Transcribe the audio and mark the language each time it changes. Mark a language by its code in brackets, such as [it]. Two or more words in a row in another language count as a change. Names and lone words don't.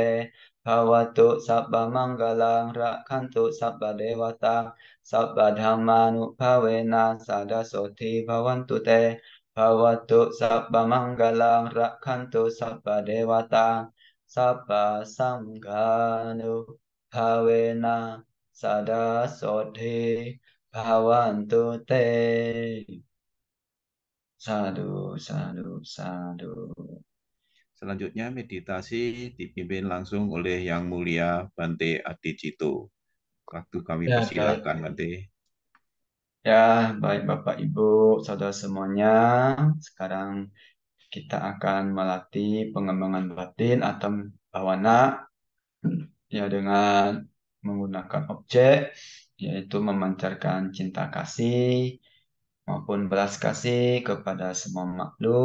[pi] bhavatu sabba manggalang rakhantu sabba dewata sabba dhammanupavena sada soti bhavantu te bhavatu sabba manggalang rakhantu sabba dewata sabba sanghanupavena sada soti bhavantu te Sadu, sadu, sadu. [id] Selanjutnya meditasi dipimpin langsung oleh Yang Mulia Bante Adicito. Waktu kami Ya, baik. persilakan, Bante. Ya, baik Bapak Ibu, saudara semuanya. Sekarang kita akan melatih pengembangan batin atau bawana ya dengan menggunakan objek yaitu memancarkan cinta kasih maupun belas kasih kepada semua makhluk.